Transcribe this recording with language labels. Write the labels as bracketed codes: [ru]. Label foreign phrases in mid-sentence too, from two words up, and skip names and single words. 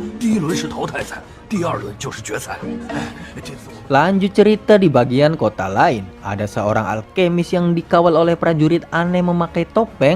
[zh] 第一轮是淘汰赛，第二轮就是决赛。这次 [id] Lanjut cerita di bagian kota lain, ada seorang alkemis yang dikawal oleh prajurit aneh memakai topeng.